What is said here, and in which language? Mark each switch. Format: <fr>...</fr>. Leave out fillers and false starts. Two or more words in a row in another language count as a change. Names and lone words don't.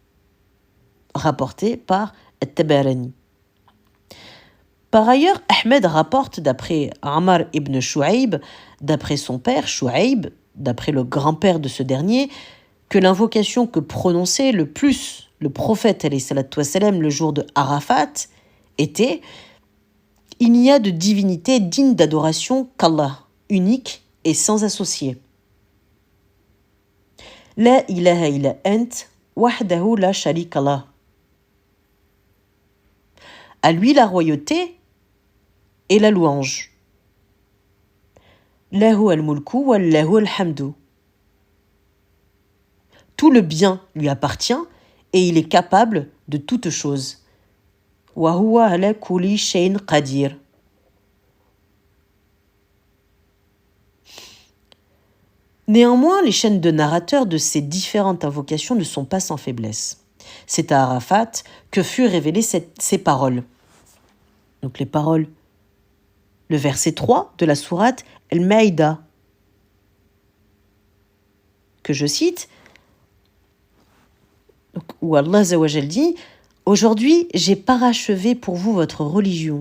<fr>Rapporté par At-Tabarani. Par ailleurs, Ahmed rapporte d'après Ammar ibn Shu'aib, d'après son père Shu'aib, d'après le grand-père de ce dernier, que l'invocation que prononçait le plus le prophète</fr> <ar>عليه الصلاة والسلام</ar> <fr>le jour de Arafat était: il n'y a de divinité digne d'adoration qu'Allah, unique et sans associé.</fr> <ar>لا إله إلا أنت وحده لا شريك له.</ar> <fr>À lui la royauté et la louange.</fr> <ar>له الملك وله الحمد.</ar> <fr>Tout le bien lui appartient et il est capable de toutes choses.</fr> <ar>وهو على كل شيء قدير.</ar> <fr>Néanmoins, les chaînes de narrateurs de ces différentes invocations ne sont pas sans faiblesse. C'est à Arafat que furent révélées ces paroles. Donc les paroles, le verset 3 de la sourate Al-Maïda, que je cite, où</fr> <ar>الله عز وجل</ar> <fr>dit « Aujourd'hui, j'ai parachevé pour vous votre religion.</fr>